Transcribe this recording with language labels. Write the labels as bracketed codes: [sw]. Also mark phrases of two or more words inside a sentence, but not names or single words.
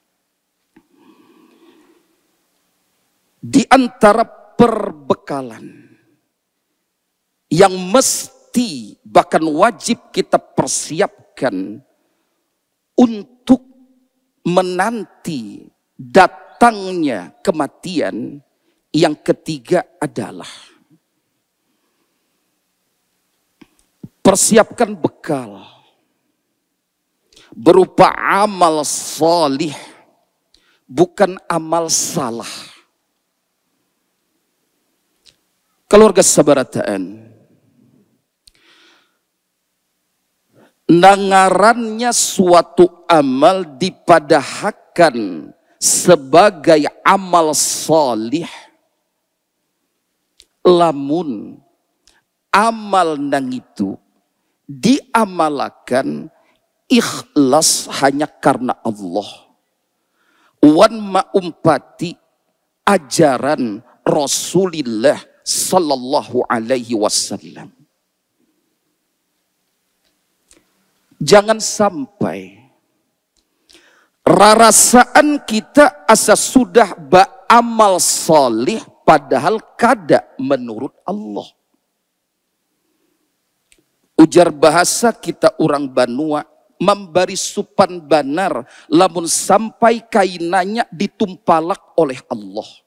[id] Di antara perbekalan yang mesti bahkan wajib kita persiapkan untuk menanti datangnya kematian, yang ketiga adalah persiapkan bekal berupa amal salih, bukan amal salah. [bjn] Keluarga sabarataan, nangarannya suatu amal dipadahkan sebagai amal salih lamun amal nang itu diamalakan ikhlas hanya karena Allah, wan maumpati ajaran Rasulullah [ar] sallallahu alaihi wasallam. [bjn] Jangan sampai rarasaan kita asa sudah beramal salih padahal kada menurut Allah. Ujar bahasa kita orang Banua, memberi supan banar lamun sampai kainanya ditumpalak oleh Allah.